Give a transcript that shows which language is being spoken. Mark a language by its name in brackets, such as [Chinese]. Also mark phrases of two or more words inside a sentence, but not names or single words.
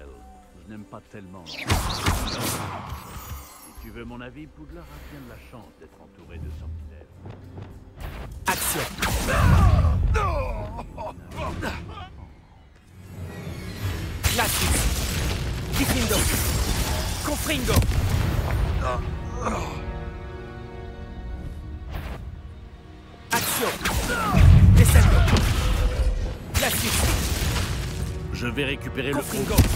[French] Je n'aime pas tellement. Si tu veux mon avis, Poudlard a bien de la chance d'être entouré de sentinelles. Action. Glacis. Diffindo. Confringo. Action. Descendo. Glacis. Je vais récupérer le Confringo.